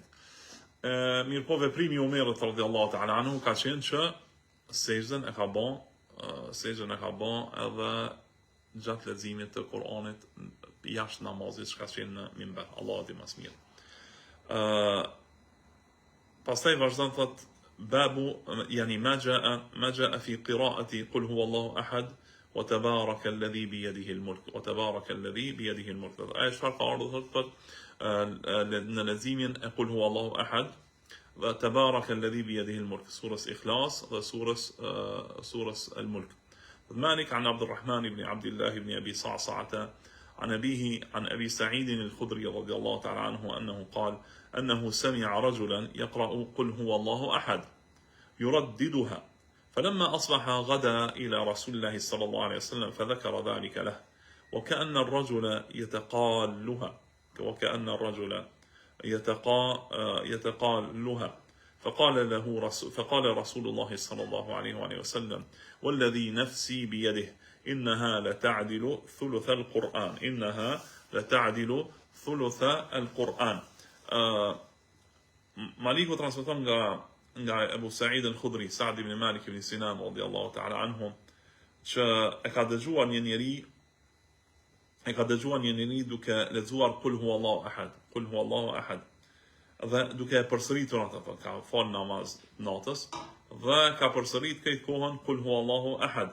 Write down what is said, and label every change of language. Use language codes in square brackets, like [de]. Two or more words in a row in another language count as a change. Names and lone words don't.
[sq] Mirë po veprimi i Omerit [ar] رضي الله تعالى عنه [sq] ka qenë që sejdën e ka bën edhe gjatë leximit të Kur'anit jashtë namazit, që ka qenë në minber. Allahu di më së miri. Pastaj vazhdon thot [ar] باب يعني ما جاء في قراءة قل هو الله أحد وتبارك الذي بيده الملك [sq] Ai çfarë ka ardhur thot në leximin e [ar] قل هو الله أحد وتبارك الذي بيده الملك, [sq] surës Ikhlas dhe surës al-Mulk. [ar] مالك عن عبد الرحمن بن عبد الله بن أبي صعصعة عن أبيه عن أبي سعيد الخدري رضي الله تعالى عنه أنه قال أنه سمع رجلا يقرأ قل هو الله أحد يرددها فلما أصبح غدا إلى رسول الله صلى الله عليه وسلم فذكر ذلك له وكأن الرجل يتقالها فقال رسول الله صلى الله عليه وسلم والذي نفسي بيده إنها لتعدل ثلث [sq] القرآن Maliku transmeton nga Abu Sa'id al-Khudri, Sa'd ibn Malik ibn Sinan [ar] رضي الله تعالى عنهم, [sq] që e ka dëgjuar një njeri duke lexuar [ar] قل هو الله أحد. [sq] Dhe duke e përsëritur atë, ka fal namaz natës dhe ka përsërit këtë kohën [ar] قل هو الله أحد.